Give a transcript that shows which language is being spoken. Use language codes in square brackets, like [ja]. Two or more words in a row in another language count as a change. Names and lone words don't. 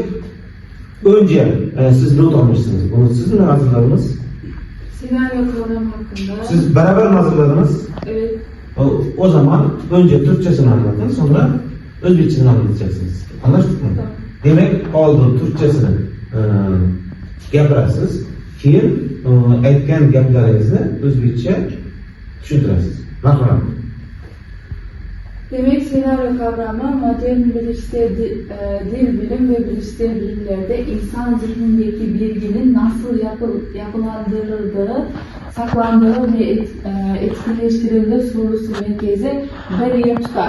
[tr] Önce siz not almışsınız. Bunu siz mi hazırladınız? Senaryo kavramı hakkında. Siz beraber mi hazırladınız? Evet. O zaman önce Türkçesini anlatın, sonra Özbekçesini anlatacaksınız. Anlaştık mı? Tamam. [uz] Demek oldu Türkçesini gapirasiz, keyin aytgan gaplaringizni Özbekçe tushuntirasiz. Marhamat. [tr] Demek senaryo kavramı modern bilişsel dil bilim ve bilişsel bilimlerde insan zihnindeki bilginin nasıl yapılandırıldığı, saklandığı ve etkileştirildiği sorusu merkeze bir tutar.